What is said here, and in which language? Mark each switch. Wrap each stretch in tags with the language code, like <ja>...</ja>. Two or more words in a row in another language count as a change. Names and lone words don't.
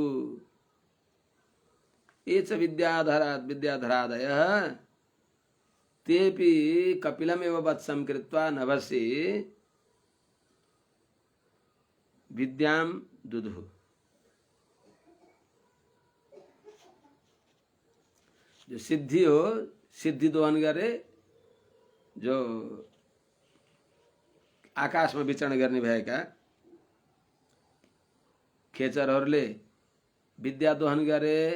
<sa>ये च विद्याधरादयः तेपि कपिलमेव वत्सं कृत्वा नभसि विद्यां दुदुः।</sa> <ne>जो सिद्धि हो, सिद्धि दोहन गरे, जो आकाशमा विचरण गर्ने भएका खेचरहरूले विद्या दोहन गरे।</ne>